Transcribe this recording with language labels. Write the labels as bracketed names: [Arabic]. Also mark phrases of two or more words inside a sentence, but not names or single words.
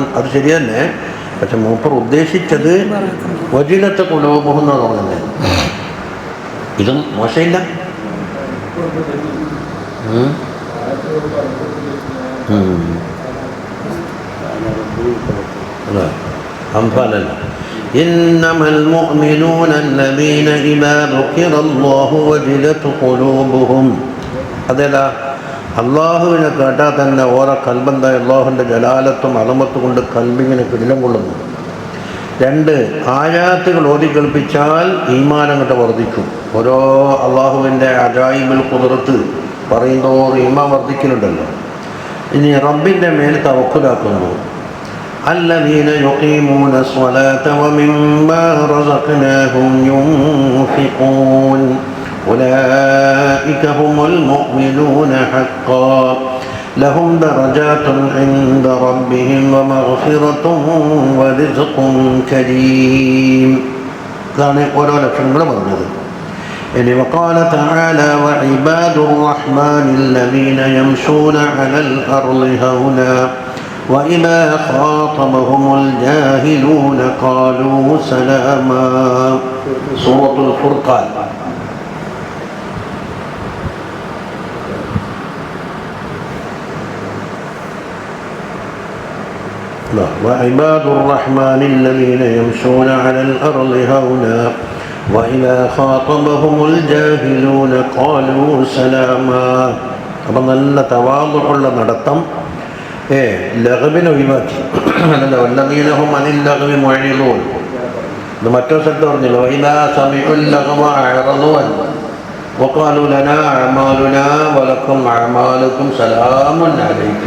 [Malayalam] അത് ശരിയല്ലേ, പക്ഷെ മൂപ്പർ ഉദ്ദേശിച്ചത് [Arabic] وجلت قلوبهم [Malayalam] എന്നാണ് പറഞ്ഞത്. ഇതും മോശമില്ല. അംഫാലല്ല. [Arabic] إنما المؤمنون الذين إذا ذكر الله وجلت قلوبهم. [Malayalam] അതേതാ? അള്ളാഹുവിനെ കേട്ടാൽ തന്നെ ഓരോ കൽബന്തായ അള്ളാഹുവിൻ്റെ ജലാലത്തും അളമത്തും കൊണ്ട് കൽബിങ്ങനെ കിടിലം കൊള്ളുന്നു. 2 ആയാത്തുകൾ ഓതി കേൾപ്പിച്ചാൽ ഈമാൻ അങ്ങോട്ട് വർദ്ധിക്കും. ഓരോ അള്ളാഹുവിൻ്റെ [Arabic] عجائب القدرة [Malayalam] പറയുന്നതോറും ഈമാൻ വർദ്ധിക്കുന്നുണ്ടല്ലോ. ഇനി റബ്ബിൻ്റെ മേൽ തവക്കുലാക്കുന്നു. [Arabic] الذين يقيمون الصلاة ومما رزقناهم ينفقون أولئك هم المؤمنون حقا لهم درجات عند ربهم ومغفرة ورزق كريم. [Malayalam] ഇതാണ് ഓരോ ലക്ഷണങ്ങൾ പറഞ്ഞത്. [Arabic] ഇനി وقال تعالى وعباد الرحمن الذين يمشون على الأرض هونا وإذا خاطبهم الجاهلون قالوا سلاما. سورة الفرقان. وعباد الرحمن الذين يمشون على الأرض هونا وإذا خاطبهم الجاهلون قالوا سلاما. [Malayalam] അപ്പം നല്ല തവാളുള്ള നടത്തം ലഗ്വിനെ ഒഴിവാക്കി. [Arabic] ألا والذين هم عن اللغو معرضون. [Malayalam] ഇത് മറ്റൊരു സ്ഥലത്ത് പറഞ്ഞല്ലോ [Arabic] وإذا سمعوا اللغو أعرضوا وقالوا لنا أعمالنا ولكم أعمالكم سلام عليكم.